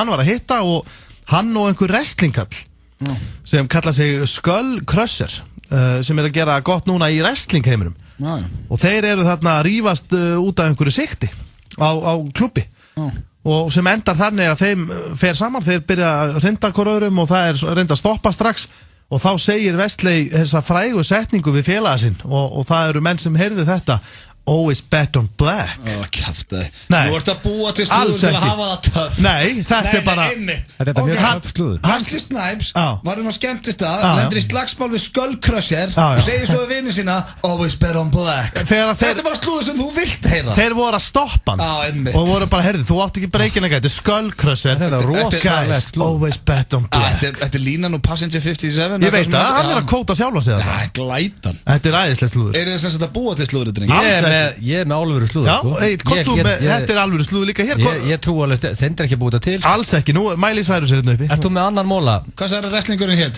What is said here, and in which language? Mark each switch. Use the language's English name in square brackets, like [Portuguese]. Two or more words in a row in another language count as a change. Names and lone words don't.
[Icelandic] hann var að hitta og hann og einhver wrestlingkall sem kalla sig Skull Crusher sem að gera gott núna í wrestlingheiminum og þeir eru þarna að rífast út af einhverju sikti á klubbi og sem endar þannig að þeim fer saman, þeir byrja að rinda hver öðrum og það er reynda að stoppa strax og þá segir Wesley þessa frægu setningu við félaga sinn og það eru menn sem heyrðu þetta [English] Always bet on black. [Icelandic] Kjaftaði. Þú ert að búa til slúður til að hafa það töff. Nei, þetta er bara Þetta er mjög töff slúður. Wesley Snipes var á skemmtistað, lendir í slagsmál við Skull Crusher og segir svo við vini sína [English] Always bet on black. [Icelandic] Þetta er bara slúður sem þú vilt heyra. Þeir voru að stoppa hann og voru bara, heyrðu, þú átt ekki breykin eitthvað. Þetta er Skull Crusher. Þetta er rosalega slúður. [English] Always bet on black. [Icelandic] Þetta er línan og Passenger 57. Ég veit að hann er að kvóta sjálfa sig það. Glætan. Þetta er æðislegt slúður. Eru þið sem sagt að búa til slúður, drengi? Ég er með alvöru slúður. Þetta er alvöru slúður líka hér. Ég trú alveg, Stendur ekki að búa þetta til. Alls ekki, nú er Miley Cyrus hérna uppi. Ert þú með annan móla? Hvað sagði wrestlingurinn hétt?